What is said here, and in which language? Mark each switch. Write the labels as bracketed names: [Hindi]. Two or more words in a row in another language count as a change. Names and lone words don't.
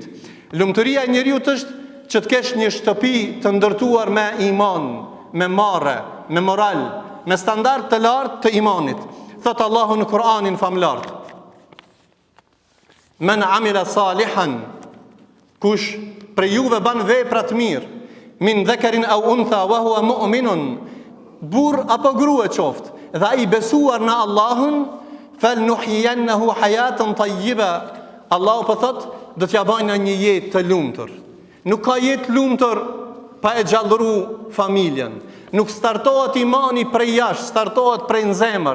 [Albanian] Lumturia e njeriu është që të kesh një shtëpi të ndërtuar me iman, me marrë, me moral, me standard të lartë të imanit. Thot Allahu në Kur'anin famlar: [Arabic] من عمل صالحا, [Albanian] kush prej juve ban vepra të mirë, [Arabic] من ذكر أو أنثى وهو مؤمن, [Albanian] burr apo grua qoftë, dhe ai besuar në Allahun, fal [Arabic] نحيينه حياة طيبة. [Albanian] Allahu po thot, do t'ja bajna një jetë të lumtur. Nuk ka jetë lumtur pa e gjallëru familjen. Nuk startohet imani prej jashtë, startohet prej në zemër.